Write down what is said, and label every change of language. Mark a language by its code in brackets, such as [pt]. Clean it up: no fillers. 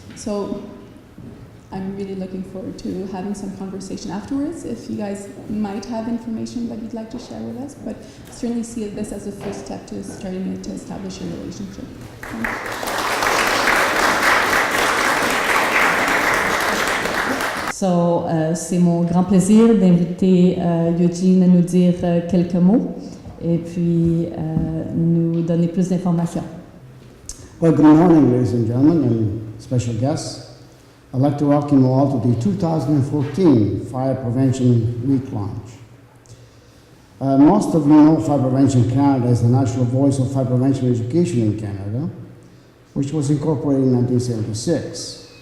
[en] So I'm really looking forward to having some conversation afterwards if you guys might have information that you'd like to share with us, but certainly see this as a first step to starting to establish a relationship. [fr] So, c'est mon grand plaisir d'inviter Eugene à nous dire quelques mots et puis nous donner plus d'informations. [en] Well, good morning, ladies and gentlemen, and special guests. I'd like to welcome you all to the 2014 Fire Prevention Week launch. Most of you know Fire Prevention Canada is the national voice of fire prevention education in Canada, which was incorporated in 1976.